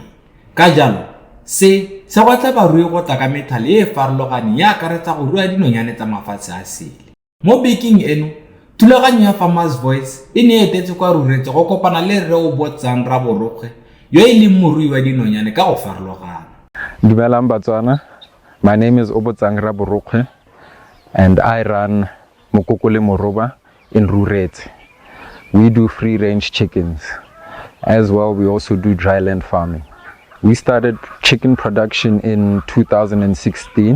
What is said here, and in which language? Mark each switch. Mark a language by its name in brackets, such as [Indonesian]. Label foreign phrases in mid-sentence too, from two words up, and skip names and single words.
[Tswana] Ka jalo, se go tla barui go tla ka methale e farologaneng ya akaretsa go rua dinonyane tsa mafatshe a sele. Mo bekeng eno, thulaganyo ya Farmer's Voice e ne etetse kwa ruretse go kopana le Rre o Botsang Raborokgwe yo e leng morui wa dinonyane ka go farologana. Dumelang Batswana, [English] my name is Obotsang Raborokgwe and I run Mokoko le Moroba in Ruretse. We do free-range chickens. As well, we also do dryland farming. We started chicken production in 2016.